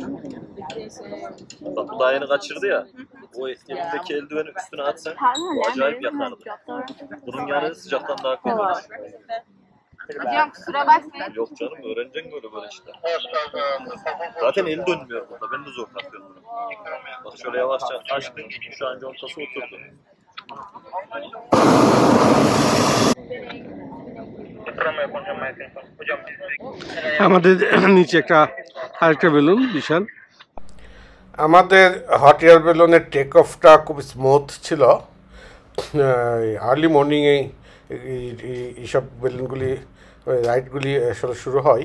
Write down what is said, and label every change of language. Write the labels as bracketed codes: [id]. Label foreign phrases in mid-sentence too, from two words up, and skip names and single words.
[tr] Bak bu daha yeni kaçırdı ya. O elindeki eldiveni üstüne atsan bu acayip yakardı. Bunun yani sıcaktan daha kötü olur. Hocam kusura bakmayın. Yok canım öğreneceksin böyle işte. Zaten eli dönmüyor burada. Ben de zor takıyorum bunu. Bak şöyle yavaşça açtım. Şu an contası oturdu. [bn] আমাদের নিচে আরেকটা বেলুন বিশাল। আমাদের [en] hot air balloon's take off [bn] খুব স্মুথ ছিল। [en] early morning [bn] এইসব বেলুনগুলি রাইডগুলি আসলে শুরু হয়।